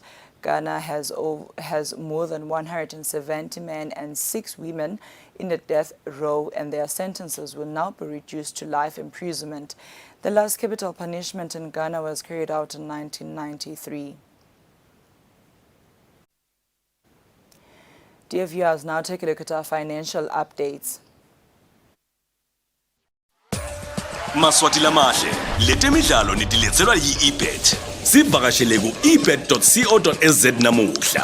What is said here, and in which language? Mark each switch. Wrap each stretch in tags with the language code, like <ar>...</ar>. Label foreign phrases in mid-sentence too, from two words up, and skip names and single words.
<en>Ghana has more than 170 men and 6 women in the death row, and their sentences will now be reduced to life imprisonment. The last capital punishment in Ghana was carried out in 1993. Dear viewers, now take a look at our financial updates.</en> <ss>Maswati lamahle letemidlalo nitiletselwa yi-ebet. Sivakashele ku ebet.co.za namuhla.</ss>